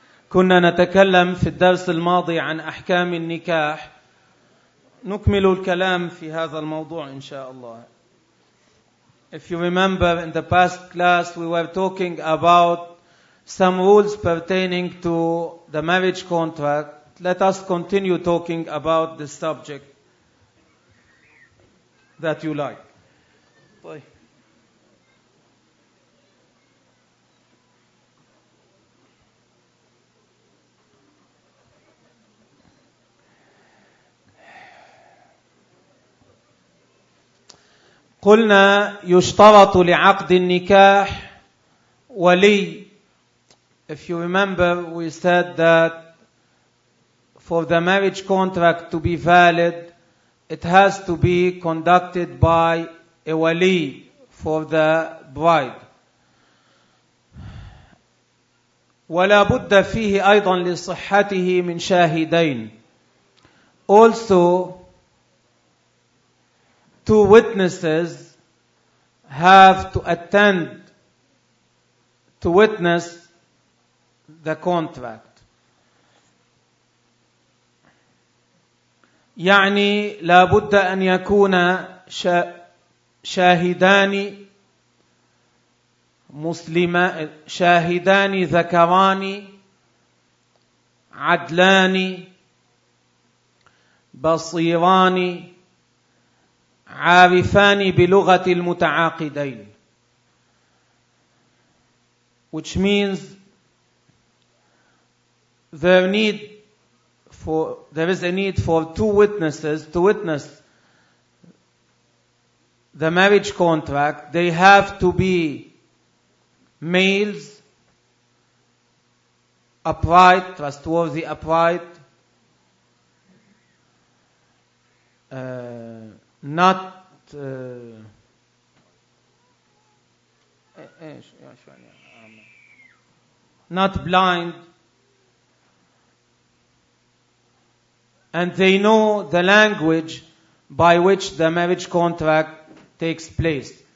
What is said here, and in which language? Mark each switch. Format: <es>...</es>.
<ar>كنا نتكلم في الدرس الماضي عن أحكام النكاح، نكمل الكلام في هذا الموضوع إن شاء الله.</ar> <en>If you remember, in the past class we were talking about some rules pertaining to the marriage contract. Let us continue talking about this subject that you like.</en> <ar>قلنا يشترط لعقد النكاح ولي.</ar> <en>If you remember, we said that for the marriage contract to be valid, it has to be conducted by a wali for the bride.</en> <ar>ولا بد فيه أيضا لصحته من شاهدين.</ar> <en>Also, two witnesses have to attend to witness the contract.</en> <ar>يعني لا بد أن يكون شاهدان مسلمان، شاهدان ذكران عدلان بصيران عارفان بلغة المتعاقدين.</ar> <en>Which means there is a need for two witnesses to witness the marriage contract. They have to be males, upright, trustworthy, upright, not blind, and they know the language by which the marriage contract takes place.</en>